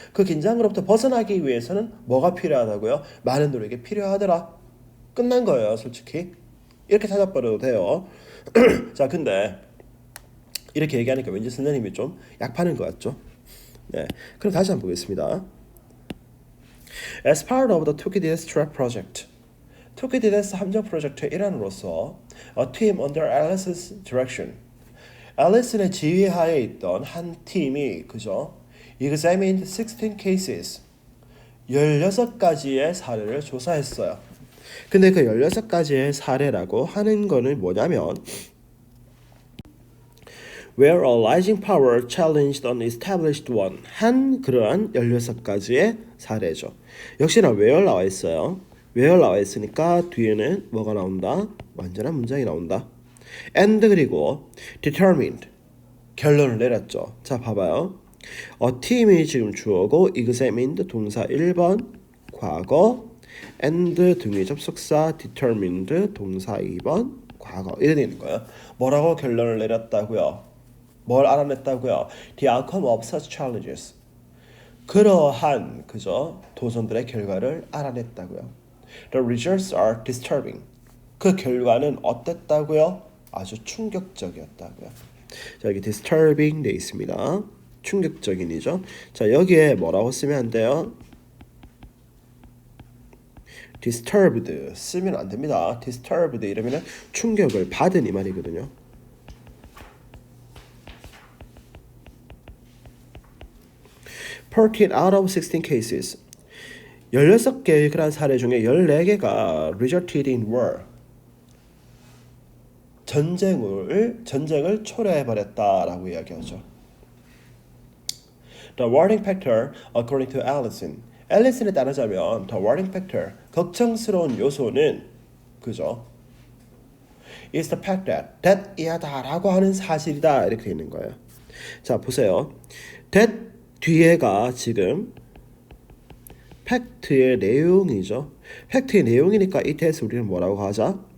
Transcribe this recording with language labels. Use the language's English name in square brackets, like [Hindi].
[Korean] 그 긴장으로부터 벗어나기 위해서는 뭐가 필요하다고요? 많은 노력이 필요하더라. 끝난 거예요, 솔직히. 이렇게 찾아버려도 돼요. 자, 근데 이렇게 얘기하니까 왠지 선생님이 좀 약파는 것 같죠? 네, 그럼 다시 한번 보겠습니다. [English] As part of the Thucydides trap project, [Korean] 투키디데스 함정 프로젝트의 일환으로서 [English] a team under Alice's direction, [Korean] 앨리슨의 지휘하에 있던 한 팀이 그죠? [English] examined 16 cases, [Korean] 16가지의 사례를 조사했어요. 근데 그 16가지의 사례라고 하는 거는 뭐냐면 [English] where a rising power challenged an established one [Korean] 한 그러한 16가지의 사례죠. 역시나 where 나와 있어요. where 나와 있으니까 뒤에는 뭐가 나온다? 완전한 문장이 나온다. and 그리고 determined 결론을 내렸죠. 자 봐봐요. team이 지금 주어고 examined 동사 1번 과거 and 등의 접속사 determined 동사 2번 과거 이래 되는 거예요. 뭐라고 결론을 내렸다고요? 뭘 알아냈다고요? [English] The outcome of such challenges. [Korean] 그러한 그죠 도전들의 결과를 알아냈다고요. [English] The results are disturbing. [Korean] 그 결과는 어땠다고요? 아주 충격적이었다고요. 자 여기 disturbing 돼 있습니다. 충격적인이죠. 자 여기에 뭐라고 쓰면 안 돼요? disturbed 쓰면 안 됩니다. disturbed 이러면은 충격을 받은 이 말이거든요. [English] (13 out of 16 cases) [Korean] 16개의 그런 사례 중에 14개가 [English] resulted in war [Korean] 전쟁을 초래해버렸다라고 이야기하죠. [English] The warning factor, according to Allison, [Korean] 앨리슨에 따르자면 [English] the warning factor, [Korean] 걱정스러운 요소는 그죠? [English] is the fact that [Korean] 이하다라고 하는 사실이다 이렇게 되어 있는 거예요. 자 보세요. that 뒤에가 지금 팩트의 내용이죠. 팩트의 내용이니까 이 대해서 우리는 뭐라고 하자?